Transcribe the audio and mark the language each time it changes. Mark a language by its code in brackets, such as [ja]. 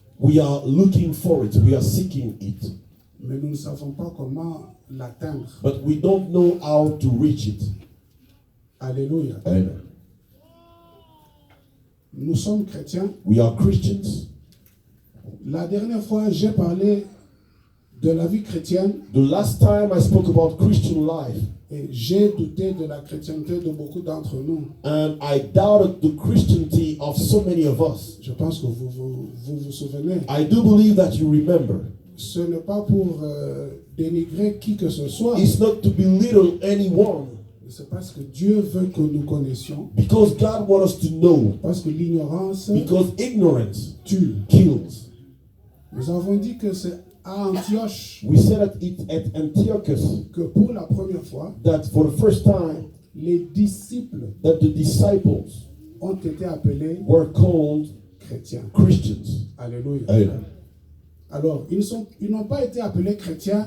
[en] we are looking for it, we are seeking it, [fr] mais nous ne savons pas comment l'atteindre. [en] but we don't know how to reach it. [fr] Alléluia. [en] Amen. [fr] Nous sommes chrétiens. [en] We are Christians. [fr] La dernière fois, j'ai parlé de la vie chrétienne [en] The last time I spoke about Christian life, [fr] et j'ai douté de la chrétienté de beaucoup d'entre nous. [en] and I doubted the Christianity of so many of us. [fr] Je pense que vous souvenez. [en] I do believe that you remember. [fr] Ce n'est pas pour dénigrer qui que ce soit. [en] It's not to belittle anyone, [fr] C'est parce que Dieu veut que nous connaissions. [en] because God wants us to know, [fr] Parce que l'ignorance [en] because ignorance [fr] tue. [en] kills. [fr] Nous avons dit que c'est à Antioche [en] We said at it at Antiochus [fr] que pour la première fois, [en] that for the first time [fr] les disciples [en] that the disciples [fr] ont été appelés [en] were called [fr] chrétiens. [en] Christians. [fr] Alléluia. [en] Amen. [fr] Alors, ils n'ont pas été appelés chrétiens